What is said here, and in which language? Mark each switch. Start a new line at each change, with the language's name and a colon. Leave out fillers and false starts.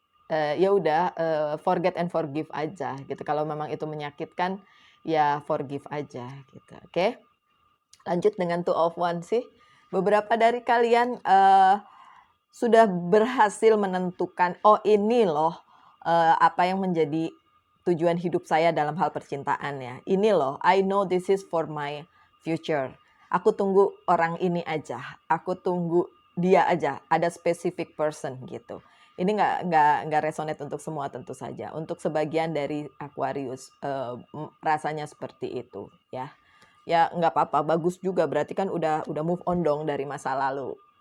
Indonesian: ya udah,
English: forget and forgive
Indonesian: aja gitu. Kalau memang itu menyakitkan, ya forgive aja gitu, oke? Lanjut dengan Two of Wands sih. Beberapa dari kalian, sudah berhasil menentukan, "Oh ini loh, apa yang menjadi tujuan hidup saya dalam hal percintaan ya. Ini loh,
English: I know this is for my future.
Indonesian: Aku tunggu orang ini aja, aku tunggu dia aja, ada specific person," gitu. Ini nggak resonate untuk semua tentu saja. Untuk sebagian dari Aquarius, rasanya seperti itu ya. Ya nggak apa-apa, bagus juga berarti kan udah move on dong dari masa lalu.